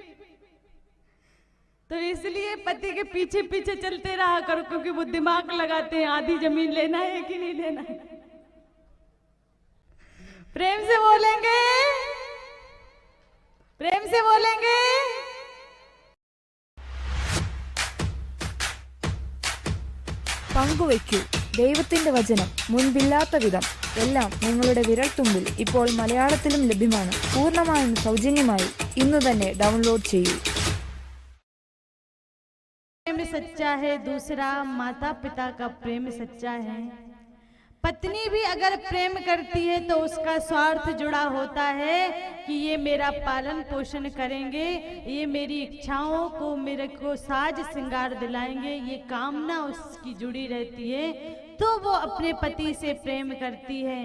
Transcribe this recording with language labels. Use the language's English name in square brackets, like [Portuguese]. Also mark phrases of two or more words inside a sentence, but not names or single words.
[Hindi] तो इसलिए पति के पीछे पीछे चलते रहा करो, क्योंकि वो दिमाग लगाते हैं आधी जमीन लेना है कि नहीं लेना है। प्रेम से बोलेंगे, प्रेम से बोलेंगे। [Malayalam] പങ്കുവയ്ക്കൂ ദൈവത്തിന്റെ വചനം മുൻപില്ലാത്ത വിധം എല്ലാം നിങ്ങളുടെ വിരൽത്തുമ്പിൽ ഇപ്പോൾ മലയാളത്തിലും ലഭ്യമാണ്. പൂർണ്ണമായും സൗജന്യമായി ഇന്ന് തന്നെ ഡൗൺലോഡ് ചെയ്യൂ. [Hindi] प्रेम सच्चा है, दूसरा माता पिता का प्रेम सच्चा है। पत्नी भी अगर प्रेम करती है तो उसका स्वार्थ जुड़ा होता है कि ये मेरा पालन पोषण करेंगे, ये मेरी इच्छाओं को मेरे को साज श्रृंगार दिलाएंगे, ये कामना उसकी जुड़ी रहती है, तो वो अपने पति से प्रेम करती है।